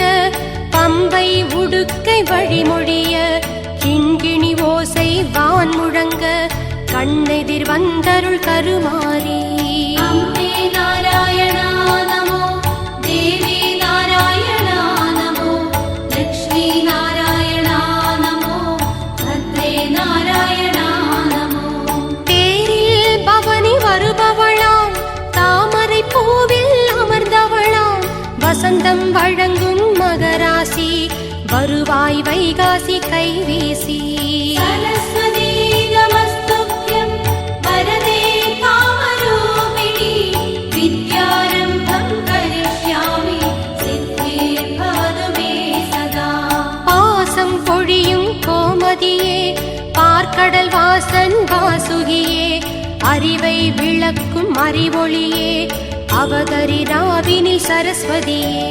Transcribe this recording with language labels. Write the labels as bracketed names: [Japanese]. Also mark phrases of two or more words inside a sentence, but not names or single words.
[Tamil] பம்பை உடுக்கை வழிமொழிய கிண்கிணி ஓசை வான் முழங்க கண்ணெதிர் வந்தருள் கருமாரி [Sanskrit] अम्बे नारायणा नमो देवी नारायणा नमो लक्ष्मी नारायणा नमो भद्रे नारायणा नमो [Tamil] தேரில் பவனி வருபவளாம் தாமரை பூவில் அமர்ந்தவளாம் வசந்தம் வழங்கும் மகராசி வருவாய் வைகாசி கைவீசி [Sanskrit] सरस्वती नमस्तुभ्यं वरदे कामरूपिणि विद्यारम्भं करिष्यामि सिद्धिर्भवतु मे सदा [Tamil] பாசம் பொழியும் கோமதியே பார்க்கடல் வாசன் வாசுகியே அறிவை விளக்கும் அறிவொளியே அவதரி ராவினில் சரஸ்வதியே